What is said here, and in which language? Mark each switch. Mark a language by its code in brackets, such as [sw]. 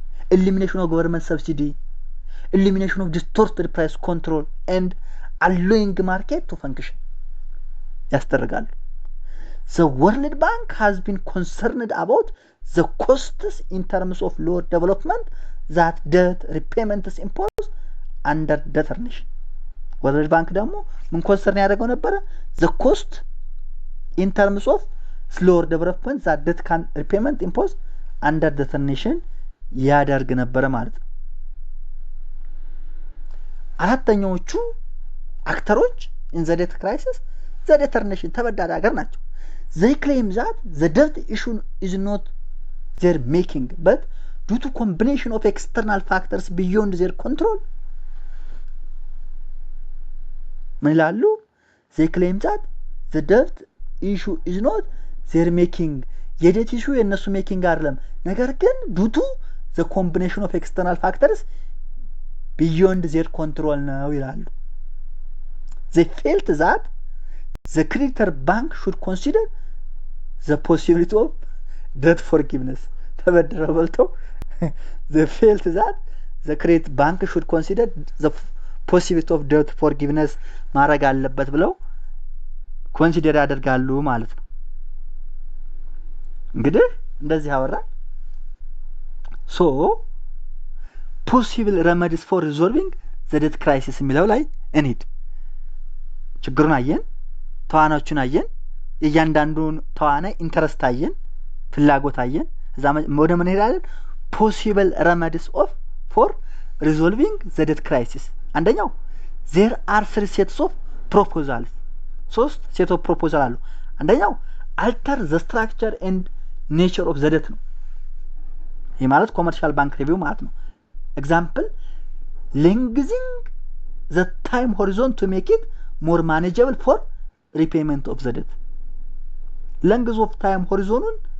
[en] elimination of government subsidy, elimination of distorted price control, and allowing market to function [am] ያስተርጋሉ። [en] The World Bank has been concerned about the costs in terms of lower development that debt repayment is imposed under debtor nation. [am] World Bank ደግሞ ምን ኮንሰርን ያደርገው ነበር? [en] The cost in terms of slower development that debt can repayment imposed under debtor nation [am] ያደርግ ነበር ማለት ነው። አራተኛዎቹ አክተሮች [en] in the debt crisis the debtor nation [am] ተበዳሪ ሀገር ናቸው። [en] They claim that the debt issue is not their making but due to combination of external factors beyond their control. [am] ምን ይላሉ? [en] They claim that the debt issue is not their making [am] የdebt issue የነሱ making አይደለም፣ ነገር ግን [en] due to the combination of external factors beyond their control [am] ነው ይላሉ። [en] They felt that the creditor bank should consider the possibility of debt forgiveness. [am] ተበድረው በልተው [en] they felt that the creditor bank should consider the possibility of debt forgiveness [am] ማድረግ አለበት ብለው ኮንሲደር ያደርጋሉ ማለት ነው። እንግዲህ እንደዚህ አወራ። [en] So possible remedies for resolving the debt crisis [am] የሚለው ላይ እንሂድ። ችግሩን አየን፣ ተዋናዮቹን አየን፣ እያንዳንዱን ተዋናይ ኢንተረስት አየን፣ ፍላጎት አየን። እዛ ወደ ምን እንሄዳለን? [en] possible remedies for resolving the debt crisis። [am] አንደኛው [en] there are three sets of proposals። [am] ሶስት ሴት ኦፍ ፕሮፖዛል አሉ። [en] አንደኛው alter the structure and nature of the debt [am] ነው። ይህ ማለት ኮመርሻል ባንክ ሪቪው ማለት ነው። ኤግዛምፕል [en] lengthening the time horizon to make it more manageable for repayment of the debt። length of time horizonun